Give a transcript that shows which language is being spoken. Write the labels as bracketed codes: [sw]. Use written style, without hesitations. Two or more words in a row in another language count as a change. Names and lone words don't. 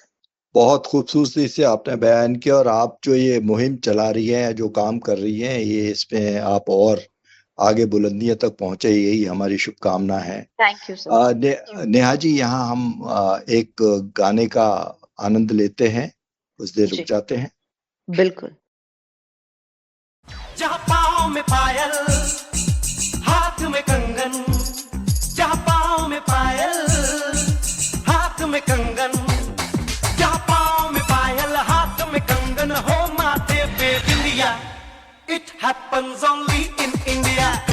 [hi] बहुत खूबसूरती से आपने बयान किया, और आप जो ये मुहिम चला रही हैं, जो काम कर रही हैं, ये इसमें आप और आगे बुलंदियों तक पहुंचे, यही हमारी शुभकामना है। [en] thank you sir. [hi] नेहा जी, यहाँ हम एक गाने का आनंद लेते हैं, कुछ देर रुक जाते हैं। बिल्कुल। जहाँ पाँव में पायल, हाथ में कंगन, जहाँ पाँव में पायल, हाथ में कंगन, जहाँ पाँव में पायल, हाथ में कंगन, हो माथे पे बिंदिया, [en] it happens only in India,